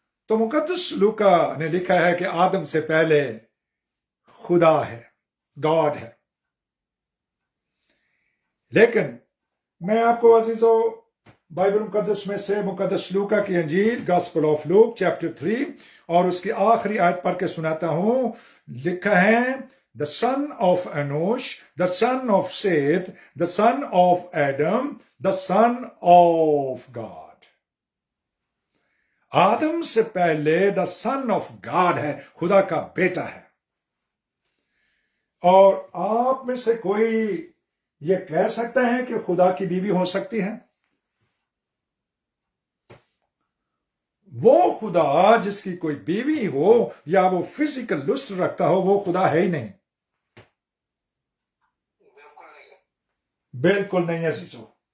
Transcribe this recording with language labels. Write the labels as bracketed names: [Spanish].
[Urdu] تو مقدس لوکا نے لکھا ہے کہ آدم سے پہلے خدا ہے، گاڈ ہے. لیکن میں آپ کو عزیزو بائبل مقدس میں سے مقدس لوکا کی انجیل گاسپل آف لوک چیپٹر 3 اور اس کی آخری آیت پڑھ کے سناتا ہوں. لکھا ہے [English] the son of Enosh, the son of Seth, the son of Adam, the son of God. [Urdu] آدم سے پہلے [English] the son of God [Urdu] ہے، خدا کا بیٹا ہے. اور آپ میں سے کوئی یہ کہہ سکتا ہے کہ خدا کی بیوی ہو سکتی ہے؟ وہ خدا جس کی کوئی بیوی ہو یا وہ فزیکل لسٹ رکھتا ہو وہ خدا ہے ہی نہیں، بالکل نہیں عزیزو.